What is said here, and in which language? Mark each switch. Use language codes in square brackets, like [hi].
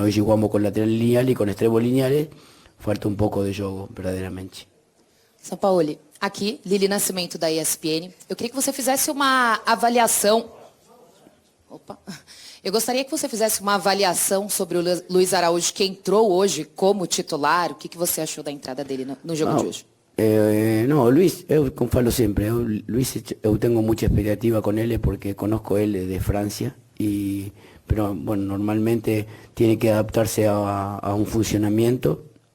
[es] Hoy jugamos con laterales lineales y con extremos lineales, falta un poco de juego, verdaderamente. [pt] Sampaoli, aqui, Lili Nascimento da ESPN. Eu queria que você fizesse uma avaliação... Eu gostaria que você fizesse uma avaliação sobre o Luiz Araújo, que entrou hoje como titular. O que você achou da entrada dele no jogo de hoje? [es] No, Luis, [pt] eu como falo [es] siempre, Luis, eu tengo mucha expectativa con él porque conozco él de Francia, pero bueno, normalmente tiene que adaptarse a un funcionamiento,